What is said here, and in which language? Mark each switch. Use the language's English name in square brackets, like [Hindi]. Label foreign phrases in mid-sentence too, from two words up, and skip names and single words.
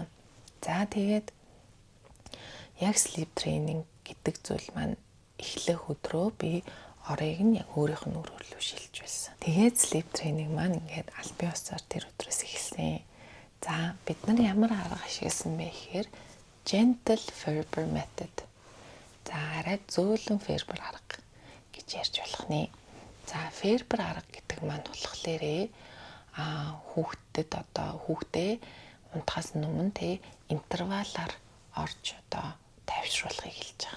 [Mongolian] За тэгээд яг [English] sleep training [Mongolian] гэдэг зүйл маань эхлэх өдрөө би орыг нь яг өөрийнх нь өрөөлөв шилж байсан. Тэгээд [English] sleep training [Mongolian] маань ингээд аль бие усаар тэр өдрөөс эхэлсэн. За бид нар ямар арга ашигласан бэ гэхээр [English] gentle Ferber method. [Mongolian] За арай зөөлөн Ferber арга гэж ярьж болох нэ. За Ferber арга гэдэг маань болохоор хүүхдэд одоо хүүхдээ унтахаас өмнө тэ интервалаар орж одоо тайвшруулахыг хэлж байгаа.